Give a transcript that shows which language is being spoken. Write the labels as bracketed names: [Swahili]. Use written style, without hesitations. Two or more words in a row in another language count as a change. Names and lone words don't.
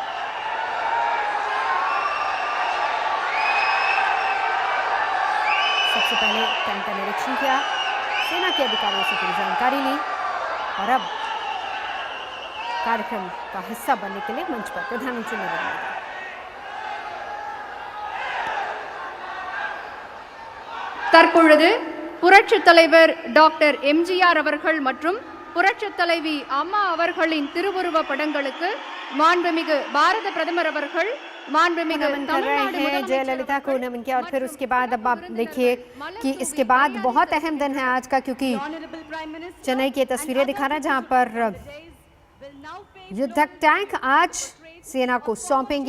[Hindi] सबसे पहले टैंक का निरीक्षण किया, सेना के अधिकारियों से पूरी जानकारी ली और अब कार्यक्रम का हिस्सा बनने के लिए मंच पर प्रधानमंत्री नरेंद्र मोदी। [Tamil] தற்பொழுது புரட்சித் தலைவர் டாக்டர் எம்ஜிஆர் அவர்கள் மற்றும் புரட்சித் தலைவி அம்மா அவர்களின் திருவுருவ படங்களுக்கு மாண்புமிகு பாரத பிரதமர் அவர்கள் माननीय [Hindi] कर रहे हैं जयललिता को नमन किया। और फिर उसके बाद अब आप देखिए कि इसके बाद बहुत अहम दिन है आज का, क्योंकि चेन्नई की तस्वीरें दिखा रहा है जहां पर युद्धक टैंक आज सेना को सौंपेंगे।